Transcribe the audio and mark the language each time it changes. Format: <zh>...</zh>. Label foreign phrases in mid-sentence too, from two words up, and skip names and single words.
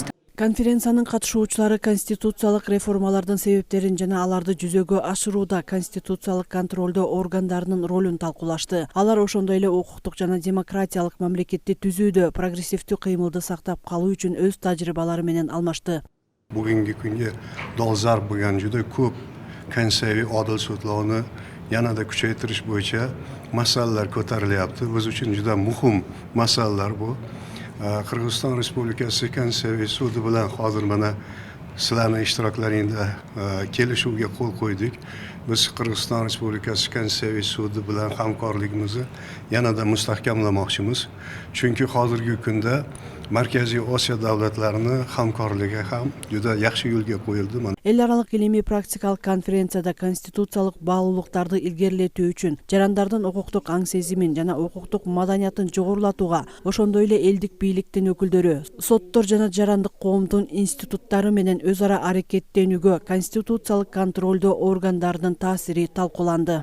<ky>Конференциянын катышуучулары конституциялык реформалардын себептерин жана аларды жүзөгө ашырууда конституциялык контролдоо органдарынын ролун талкуулашты. Алар ошондой эле укуктук жана демократиялык мамлекетти түзүүдө прогрессивдүү кыймылды сактап калуу үчүн өз тажрыйбалары менен алмашты. Бүгүнкү күндө долзарб болгон</ky> <uz>juda ko'p konseviy adil sudlarni yanada kuchaytirish bo'yicha masalalar ko'tarilyapti. Biz uchun juda muhim masalalar bu. Qirg'iziston Respublikasi Konseviy sudi bilan hozir mana sizlarning ishtiroklaringizda kelishuvga qo'l qo'ydik. Biz Qirg'iziston Respublikasi Konseviy sudi bilan hamkorligimizni yanada mustahkamlamoqchimiz. Chunki hozirgi kunda Markaziy Osiyo davlatlarini hamkorligi ham juda yaxshi yo'lga qo'yildi.</uz> <ky>Эл аралык илимий практикалык конференцияда конституциялык баалуулуктарды илгерилетүү үчүн жарандардын укуктук аң сезимин жана укуктук маданиятын жогорулатууга, ошондой эле элдик бийликтин өкүлдөрү, соттор жана жарандык коомдун институттары менен өз ара аракеттенүүгө конституциялык контролдоо органдарынын таасири талкууланды.</ky>